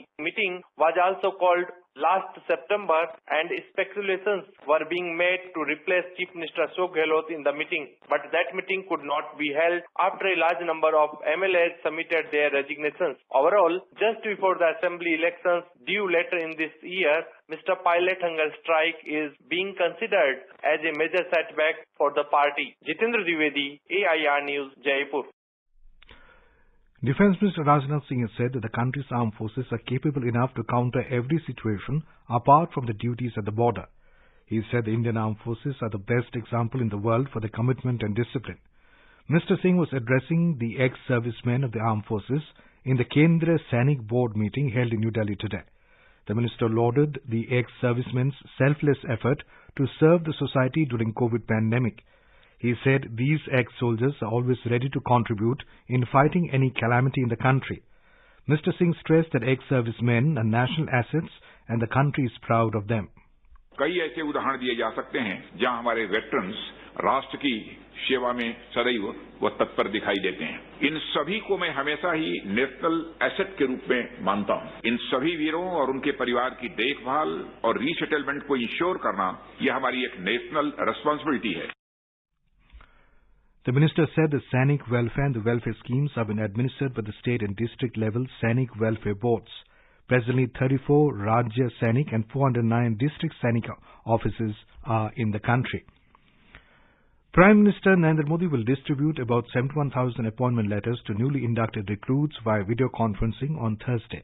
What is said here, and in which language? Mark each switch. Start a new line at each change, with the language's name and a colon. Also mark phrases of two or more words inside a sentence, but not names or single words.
English: Meeting was also called last September and speculations were being made to replace Chief Minister Ashok Gehlot in the meeting. But that meeting could not be held after a large number of MLAs submitted their resignations. Overall, just before the assembly elections due later in this year, Mr. Pilot hunger strike is being considered as a major setback for the party. Jitendra Dwivedi, AIR News, Jaipur. Defence Minister Rajnath Singh has said that the country's armed forces are capable enough to counter every situation apart from the duties at the border. He said the Indian armed forces are the best example in the world for their commitment and discipline. Mr. Singh was addressing the ex-servicemen of the armed forces in the Kendriya Sainik Board meeting held in New Delhi today. The minister lauded the ex-servicemen's selfless effort to serve the society during COVID pandemic. He said these ex-soldiers are always ready to contribute in fighting any calamity in the country. Mr. Singh stressed that ex-servicemen are national assets and the country is proud of them.
Hindi: कई ऐसे उदाहरण दिए जा सकते हैं जहां हमारे वेटरन्स राष्ट्र की सेवा में सदैव वो तत्पर दिखाई देते हैं। इन सभी को मैं हमेशा ही
English: national asset
Hindi: के रूप में मानता हूं। इन सभी वीरों और उनके परिवार की देखभाल और रीसेटलमेंट को इंश्योर करना यह हमारी एक
English: national responsibility
Hindi: है।
English: The minister said the Sainik welfare and the welfare schemes have been administered by the state and district level Sainik welfare boards. Presently, 34 Rajya Sainik and 409 district Sainik offices are in the country. Prime Minister Narendra Modi will distribute about 71,000 appointment letters to newly inducted recruits via video conferencing on Thursday.